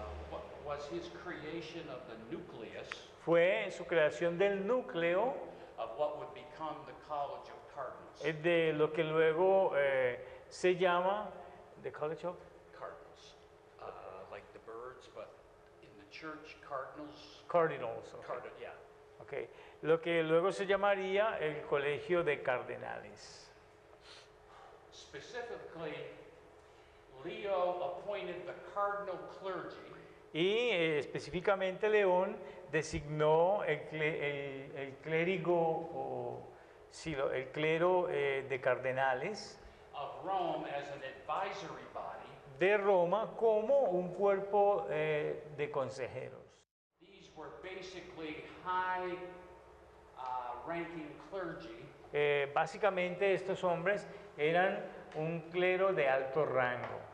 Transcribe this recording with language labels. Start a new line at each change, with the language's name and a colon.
English: What was his creation of the nucleus
Spanish: Fue su creación del núcleo
English: of what would become the College of Cardinals.
Spanish: de lo que luego se llama the College of
English: Cardinals, like the birds, but in the church, cardinals. Cardinals. Okay. Cardinal, yeah. Okay.
Spanish: Lo que luego se llamaría el Colegio de Cardenales.
English: Specifically, Leo appointed the cardinal clergy
Spanish: Y específicamente León designó el clérigo, el clero de cardenales
English: of Rome as an advisory body.
Spanish: de Roma como un cuerpo de consejeros.
English: These were basically high ranking clergy
Spanish: Básicamente estos hombres eran un clero de alto rango